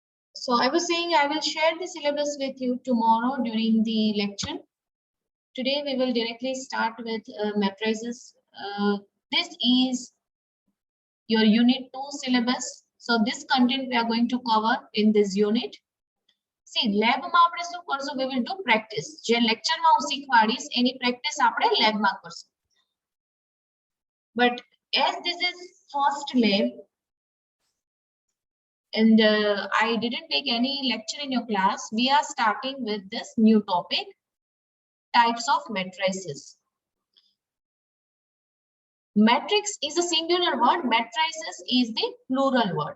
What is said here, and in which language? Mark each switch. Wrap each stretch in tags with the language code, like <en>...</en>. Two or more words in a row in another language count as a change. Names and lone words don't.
<en>So I was saying I will share the syllabus with you tomorrow during the lecture. Today we will directly start with matrices. This is your unit 2 syllabus. So this content we are going to cover in this unit.</en> <gu>See, lab માં આપણે શું કરશું?</gu> <en>We will do practice.</en> <gu>જે lecture માં હું શીખવાડીશ એની practice આપણે lab માં કરશું.</gu> <en>But as this is first lab and I didn't take any lecture in your class, we are starting with this new topic, types of matrices. Matrix is a singular word, matrices is the plural word.</en>